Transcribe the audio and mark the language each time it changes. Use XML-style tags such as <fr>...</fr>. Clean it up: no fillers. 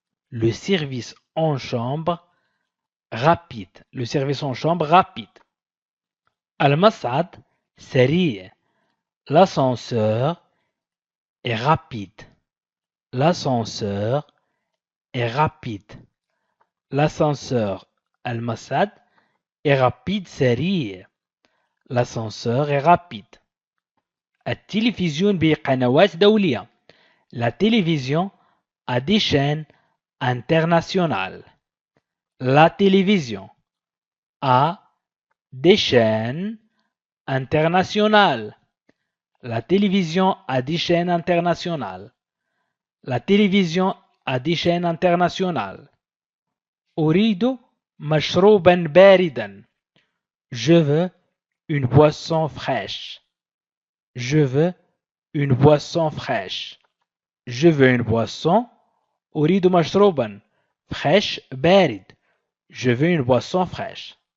<fr>Le service en chambre rapide. Le service en chambre rapide.</fr> <ar>المصعد سريع.</ar> <fr>L'ascenseur est rapide. L'ascenseur est rapide. L'ascenseur</fr> <ar>المسد</ar> <fr>est rapide</fr> <ar>سريع.</ar> <fr>L'ascenseur est rapide.</fr> <ar>التلفزيون بقنوات دولية.</ar> <fr>La télévision a des chaînes internationales. La télévision a des chaînes internationales. La télévision a des chaînes internationales. La télévision a des chaînes internationales.</fr> <ar>أريد مشروبا باردا.</ar> <fr>Je veux une boisson fraîche. Je veux une boisson fraîche. Je veux une boisson.</fr> <ar>أريد مشروبا</ar> <fr>fraîche</fr> <ar>بارد.</ar> <fr>Je veux une boisson fraîche.</fr>